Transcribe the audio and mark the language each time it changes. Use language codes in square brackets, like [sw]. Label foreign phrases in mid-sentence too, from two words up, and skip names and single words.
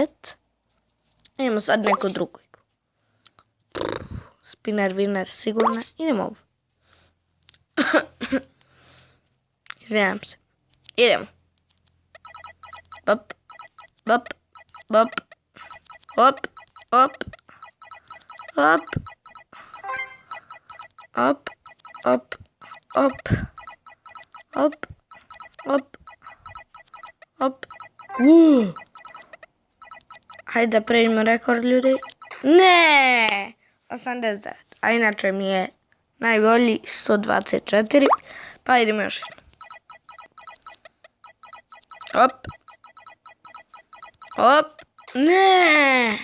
[sr] Idemo sad neku drugu igru. Spinner, winner, sigurno. Idemo ovo. Izvijem se. Idemo. Bop, bop, bop, hop, hop, hop, hop. Op, op, op, op, op. Hajde da pređemo rekord, ljudi. Ne! 89. A inače mi je najbolji 124. Pa idemo još jedno. Op. Op. Ne!